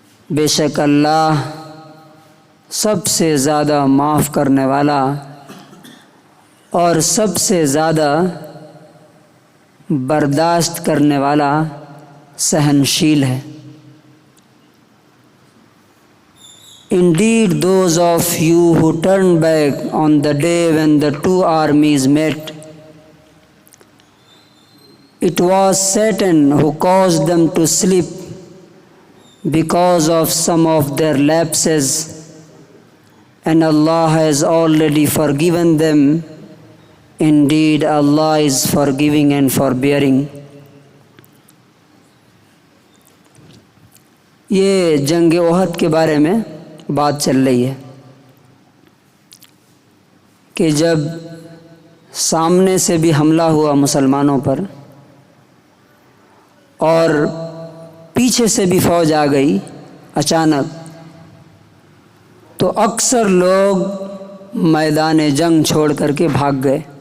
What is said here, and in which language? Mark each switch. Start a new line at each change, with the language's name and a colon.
Urdu: بے شک اللہ سب سے زیادہ معاف کرنے والا اور سب سے زیادہ برداشت کرنے والا سہنشیل ہے.
English: Indeed, those of you who turned back on the day when the two armies met, it was Satan who caused them to slip because of some of their lapses, and Allah has already forgiven them. Indeed, Allah is forgiving and forbearing.
Urdu: یہ جنگ احد کے بارے میں بات چل رہی ہے کہ جب سامنے سے بھی حملہ ہوا مسلمانوں پر اور پیچھے سے بھی فوج آ گئی اچانک، تو اکثر لوگ میدان جنگ چھوڑ کر کے بھاگ گئے.